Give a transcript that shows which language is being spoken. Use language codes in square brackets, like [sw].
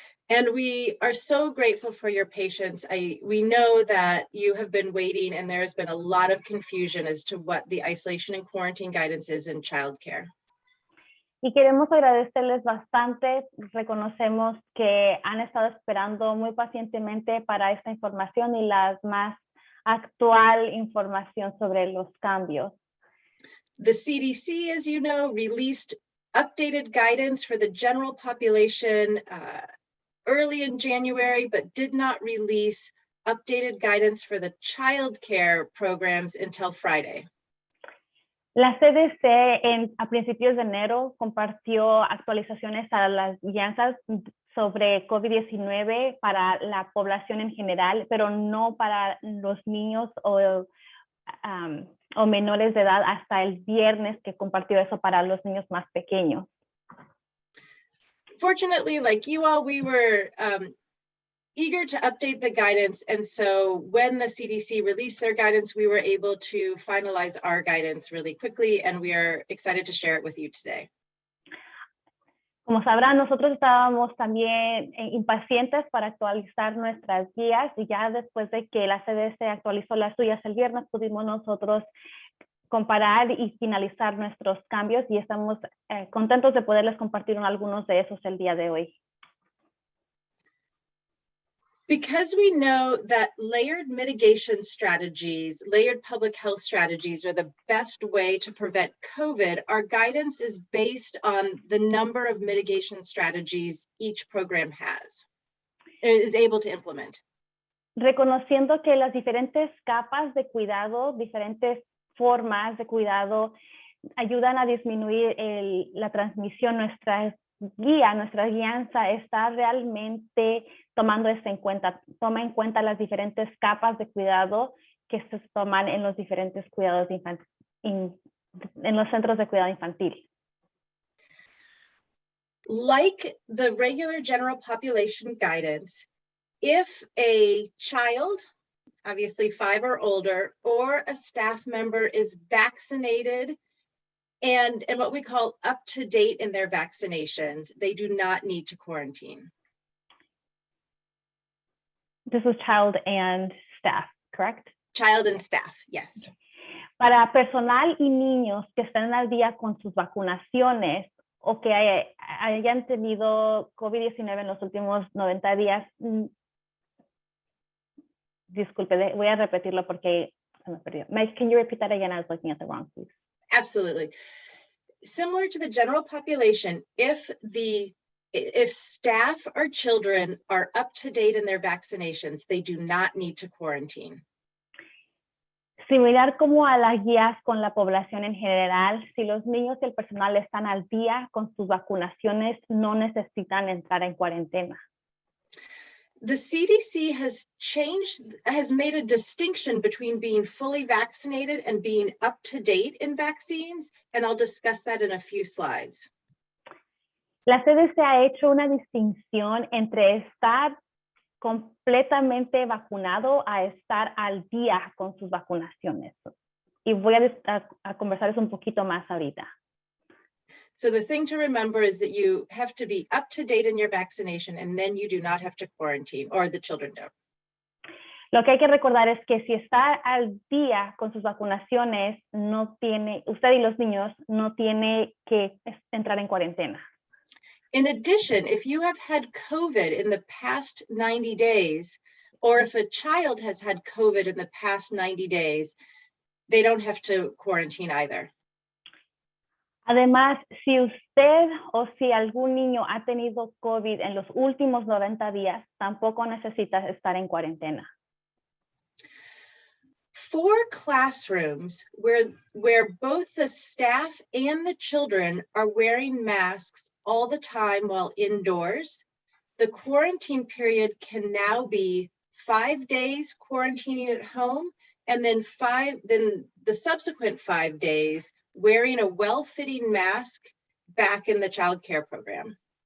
[en] And we are so grateful for your patience. We know that you have been waiting and there has been a lot of confusion as to what the isolation and quarantine guidance is in childcare. [es] Y queremos agradecerles bastante. Reconocemos que han estado esperando muy pacientemente para esta información y la más actual información sobre los cambios. [en] The CDC, as you know, released updated guidance for the general population early in January, but did not release updated guidance for the child care programs until Friday. [es] La CDC a principios de enero compartió actualizaciones a las guías sobre COVID-19 para la población en general, pero no para los niños o menores de edad hasta el viernes que compartió eso para los niños más pequeños. [en] Fortunately, like you all, we were eager to update the guidance. And so when the CDC released their guidance, we were able to finalize our guidance really quickly, and we are excited to share it with you today. [es] Como sabrán, nosotros estábamos también impacientes para actualizar nuestras guías y ya después de que la CDC actualizó las suyas el viernes, pudimos nosotros comparar y finalizar nuestros cambios y estamos contentos de poderles compartir algunos de esos el día de hoy. [en] Because we know that layered mitigation strategies, layered public health strategies are the best way to prevent COVID, our guidance is based on the number of mitigation strategies each program is able to implement. [es] Reconociendo que las diferentes capas de cuidado, diferentes formas de cuidado ayudan a disminuir la transmisión, nuestra guianza está realmente tomando esto en cuenta, toma en cuenta las diferentes capas de cuidado que se toman en los diferentes cuidados en los centros de cuidado infantil. [en] Like the regular general population guidance, if a child, obviously 5 or older, or a staff member is vaccinated and what we call up to date in their vaccinations, they do not need to quarantine. This is child and staff, correct? Child and staff, yes. [es] Para personal y niños que están al día con sus vacunaciones o que hayan tenido COVID-19 en los últimos 90 días, disculpe, voy a repetirlo porque se me perdió. [en] Can you repeat that again? I was looking at the wrong piece. Absolutely. Similar to the general population, if staff or children are up to date in their vaccinations, they do not need to quarantine. [es] Similar como a las guías con la población en general, si los niños y el personal están al día con sus vacunaciones, no necesitan entrar en cuarentena. [en] The CDC has made a distinction between being fully vaccinated and being up to date in vaccines, and I'll discuss that in a few slides. [es] La CDC ha hecho una distinción entre estar completamente vacunado a estar al día con sus vacunaciones. Y voy a conversar eso un poquito más ahorita. [en] So the thing to remember is that you have to be up to date in your vaccination and then you do not have to quarantine, or the children don't. [es] Lo que hay que recordar es que si está al día con sus vacunaciones, usted y los niños no tiene que entrar en cuarentena. [en] In addition, if you have had COVID in the past 90 days, or if a child has had COVID in the past 90 days, they don't have to quarantine either. [es] Además, si usted o si algún niño ha tenido COVID en los últimos 90 días, tampoco necesita estar en cuarentena. [en] For classrooms where both the staff and the children are wearing masks all the time while indoors, the quarantine period can now be 5 days quarantining at home, and then the subsequent 5 days wearing a well-fitting mask back in the child care program.